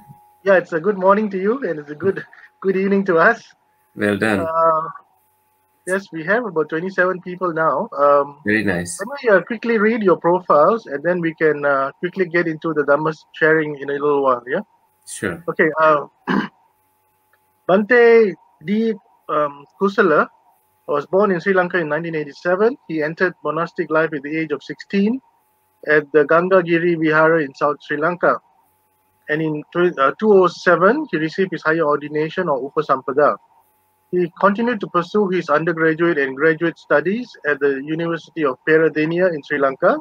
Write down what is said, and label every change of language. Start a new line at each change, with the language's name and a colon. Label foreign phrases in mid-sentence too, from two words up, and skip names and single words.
English: Yeah, it's a good morning to you, and it's a good evening to us. Well done. Uh, yes, we have about 27 people now. Very nice. Let me quickly read your profiles, and then we can quickly get into the Dhamma sharing in a little while. Yeah. Sure. Okay. Bhante D. Kusala was born in Sri Lanka in 1987. He entered monastic life at the age of 16 at the Gangagiri Vihara in South Sri Lanka. And in 2007, he received his higher ordination or Upasampada. He continued to pursue his undergraduate and graduate studies at the University of Peradeniya in Sri Lanka.